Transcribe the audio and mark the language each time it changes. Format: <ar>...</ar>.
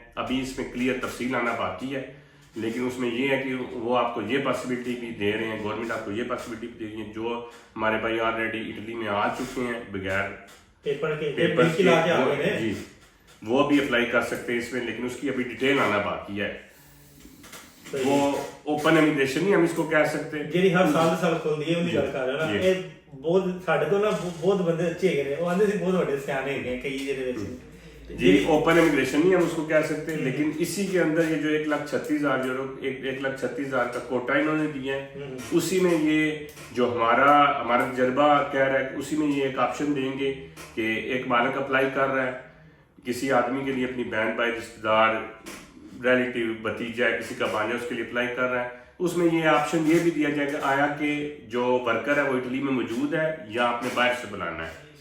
<hi>अभी इसमें क्लियर तफसील आना बाकी है, लेकिन उसमें ये है कि वो आपको ये पॉसिबिलिटी भी दे रहे हैं, गवर्नमेंट आपको ये पॉसिबिलिटी भी दे रही है जो हमारे भाई ऑलरेडी इटली में आ चुके हैं बगैर पेपर के जी, वो भी अप्लाई कर सकते हैं इसमें। लेकिन उसकी अभी डिटेल आना बाकी है। वो ओपन इमिग्रेशन नहीं हम इसको कह सकते,</hi> <pa>ਜਿਹੜੀ ਹਰ ਸਾਲ ਖੁੱਲਦੀ ਹੈ ਉਹਦੀ ਗੱਲ ਕਰ ਰਿਹਾ ਨਾ। ਇਹ ਬਹੁਤ ਸਾਡੇ ਤੋਂ ਨਾ ਬਹੁਤ ਬੰਦੇ ਅੱਛੇ ਹੈਗੇ ਨੇ, ਉਹ ਆਂਦੇ ਸੀ ਬਹੁਤ ਵੱਡੇ ਸਿਆਣੇ ਹੈਗੇ ਕਈ ਜਿਹਦੇ ਵਿੱਚ जी।</pa> <hi>ओपन इमिग्रेशन नहीं हम उसको कह सकते, लेकिन इसी के अंदर ये जो 1,36,000 यूरो 1,36,000 का कोटा इन्होंने दिया है, उसी में ये जो हमारा तजर्बा कह रहा है, उसी में ये एक ऑप्शन देंगे कि एक मालिक अप्लाई कर रहा है किसी आदमी के लिए, अपनी बहन भाई रिश्तेदार रिलेटिव भतीजा किसी का भांजा उसके लिए अप्लाई कर रहा है, उसमें ये ऑप्शन ये भी दिया जाएगा आया कि जो वर्कर है वो इटली में मौजूद है या आपने बाहर से बुलाना है।</hi>